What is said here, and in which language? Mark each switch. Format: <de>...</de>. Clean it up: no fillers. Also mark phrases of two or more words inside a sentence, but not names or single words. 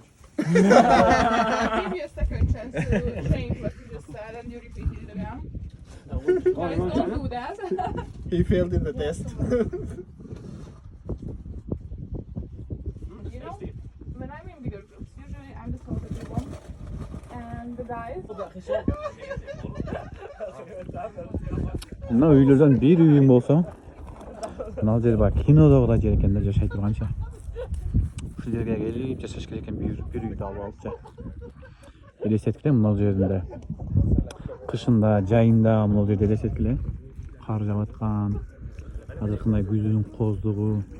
<en>I'll give you a second chance to change what you just said and you repeat it again. Guys, don't do that. He failed in the test. You know, when I'm in bigger groups, usually I'm the talkative one. And the guys...</en> <ky>мына үйлерден бир үйүң болсо мына жер баягы кинодогудай жер экен да жашай турганчы ушул жерге келип жашаш керек экен бир үйдү алып алыпчы элестеткиле мына жеринде кышында жайында мына жерде элестеткиле кар жаап аткан азыркындай күздүн коздугу</ky>